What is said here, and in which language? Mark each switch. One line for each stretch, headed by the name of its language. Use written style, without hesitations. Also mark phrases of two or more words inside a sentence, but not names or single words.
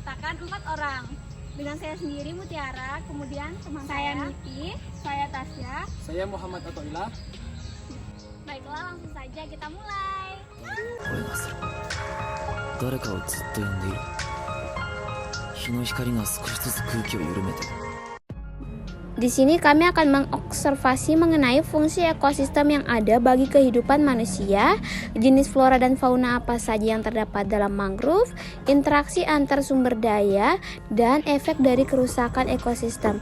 Indonesian: akan 4 orang. Dengan saya sendiri Mutiara, kemudian teman Saya saya Miti, saya Tasya. Saya Muhammad Atoilah. Baiklah, langsung saja kita mulai.
Japanese: 声がする。誰かをずっと呼んでいる。日の光が少しずつ空気を緩めてる。
Indonesian: Di sini kami akan mengobservasi mengenai fungsi ekosistem yang ada bagi kehidupan manusia, jenis flora dan fauna apa saja yang terdapat dalam mangrove, interaksi antar sumber daya, dan efek dari kerusakan ekosistem.